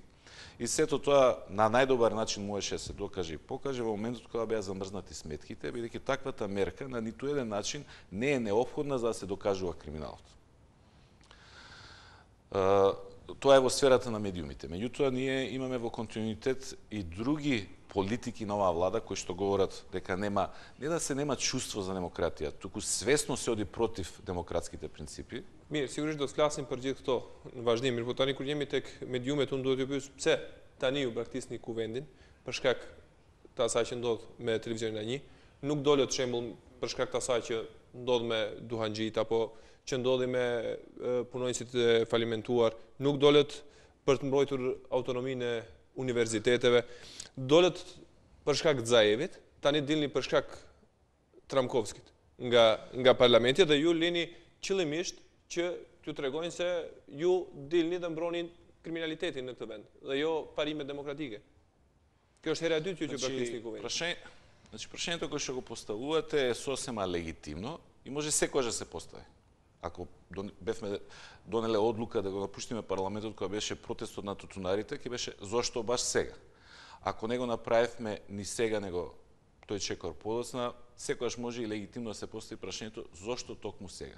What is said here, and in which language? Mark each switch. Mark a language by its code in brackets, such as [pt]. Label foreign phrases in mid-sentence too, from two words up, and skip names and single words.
[mk] И сето тоа на најдобар начин можеше да се докаже и покаже во моментот кога беа замрзнати сметките, бидејќи таквата мерка на ниту еден начин не е неопходна за да се докажува криминалот. Тоа е во сферата на медиумите. Меѓутоа, ние имаме во континуитет и други политики на оваа влада кои што говорат дека нема, не да се нема чувство за демократија, туку свесно се оди против демократските принципи. [sq] Mirë, sigurisht do të flasim për gjithë këto vazhdime, po tani kur jemi tek mediumet, unë duhet t'ju pyes pse tani ju braktisni kuvendin për shkak të asaj që ndodh me televizionin A1, nuk dolët shembull për shkak të asaj që ndodh me Duhanxhit apo që ndodhi me punonjësit e falimentuar, nuk dolët për të mbrojtur autonominë e universiteteve, dolët për shkak të Zaevit, tani dilni për shkak Tramkovskit nga parlamenti dhe ju lini qëllimisht që t'ju tregojnë se ju dilni dhe mbronin kriminalitetin në këtë vend, dhe jo parimet demokratike. Kjo është hera e dytë që braktisni kuvendin. [mk] Значи, прашањето кое што го поставувате е сосема легитимно и може секогаш да се постави. Ако бевме донеле одлука да го напуштиме парламентот која беше протестот на тутунарите, ќе беше зошто баш сега. Ако не го направивме ни сега, него тој чекор подоцна, секогаш може и легитимно да се постави прашањето зошто токму сега.